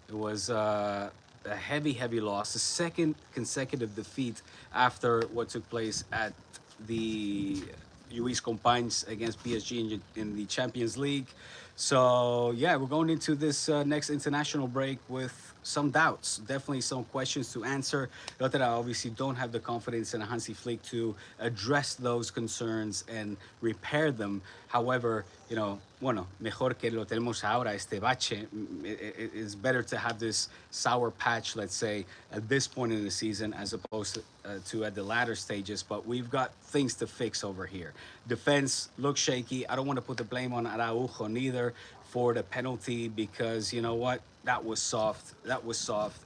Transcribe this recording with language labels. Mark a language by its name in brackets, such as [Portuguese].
[English] It was a heavy loss. The second consecutive defeat after what took place at the Luis Companys against PSG in the Champions League. So yeah, we're going into this next international break with some doubts, definitely some questions to answer. Not that I obviously don't have the confidence in Hansi Flick to address those concerns and repair them. However, [Spanish] bueno, mejor que lo tenemos ahora, este bache. [English] It's better to have this sour patch, let's say, at this point in the season as opposed to at the latter stages. But we've got things to fix over here. Defense looks shaky. I don't want to put the blame on Araujo neither for the penalty because you know what? That was soft. That was soft.